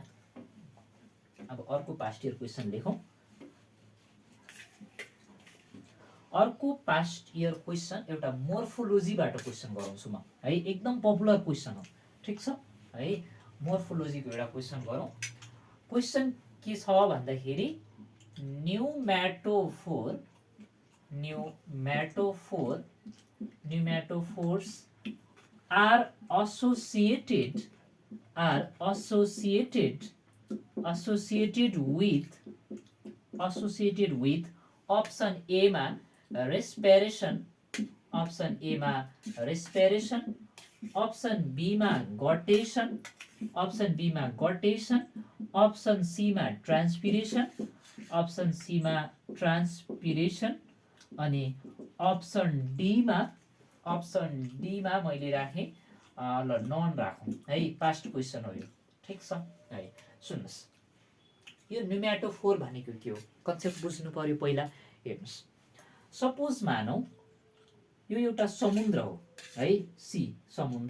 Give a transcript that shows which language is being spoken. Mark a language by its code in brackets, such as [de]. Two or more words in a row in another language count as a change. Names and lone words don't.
[ne] अब अर्को [en] past year question [ne] लेखौँ। अर्को [en] past year question [ne] एउटा मोर्फोलोजीबाट क्वेसन गराउँछु म है, एकदम [en] popular question [ne] हो। ठिक छ है, मोर्फोलोजीको एउटा क्वेसन गरौँ। क्वेसन के छ भन्दाखेरि [en] pneumatophores are associated with option A मा respiration, option A मा respiration, option B मा guttation, option B मा guttation, option C मा transpiration, option C मा transpiration अनि option D [ne] मा मैले राखेँ ल [en] नन [ne] राखौँ है। [en] past question [ne] हो यो। ठिक छ है, सुन्नुहोस् यो न्युम्याटोफोर भनेको के हो कन्सेप्ट बुझ्नु पर्यो पहिला। हेर्नुहोस् सपोज मानौ यो एउटा समुद्र हो है, सी समुद्र।